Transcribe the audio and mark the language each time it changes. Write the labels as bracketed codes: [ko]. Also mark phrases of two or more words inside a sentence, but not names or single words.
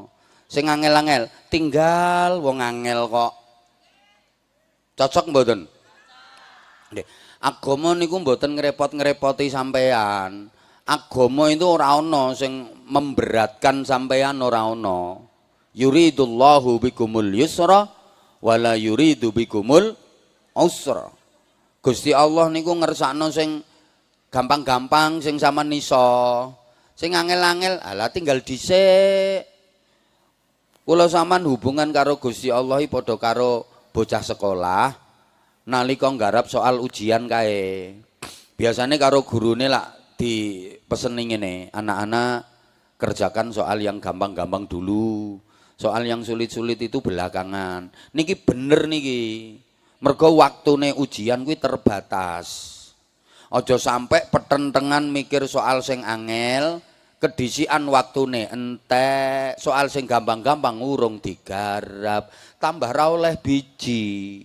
[jv] Sing angel-angel tinggal wong angel kok. Cocok mboten? Agama niku mboten ngrepot-ngrepoti sampean. [id] Agama itu [jv] ora ana sing memberatkan sampean, ora ana. [ar] يريد الله بكم اليسر ولا يريد بكم العسر. [jv] Gusti Allah niku ngersakno sing gampang-gampang, sing sampean iso. Sing angel-angel ala tinggal dhisik. Kula sampean hubungan karo Gusti Allah padha karo bocah sekolah nalika nggarap soal ujian kae. Biasanya karo gurune lak dipeseni ngene, [id] anak-anak kerjakan soal yang gampang-gampang dulu. Soal yang sulit-sulit itu belakangan. [jv] Niki bener niki. Mergo waktune ujian kuwi terbatas. Aja sampai petentengan mikir soal sing angel, kedisian waktune entek, soal sing gampang-gampang urung digarap, tambah ra oleh biji.